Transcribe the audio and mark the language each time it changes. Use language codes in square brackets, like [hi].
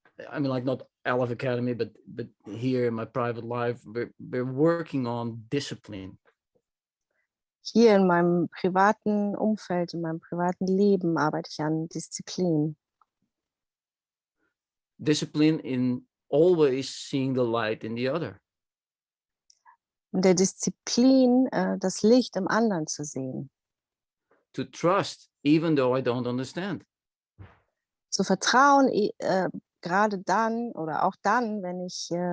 [en] I mean, like not Aleph Academy, but here in my private life, we're working on discipline. [de] Hier in meinem privaten Umfeld, in meinem privaten Leben arbeite ich an Disziplin. [en] Discipline in always seeing the light in the other. [de] Und der Disziplin, das Licht im anderen zu sehen. [en] To trust, even though I don't understand. [de] Zu vertrauen, gerade dann oder auch dann, wenn ich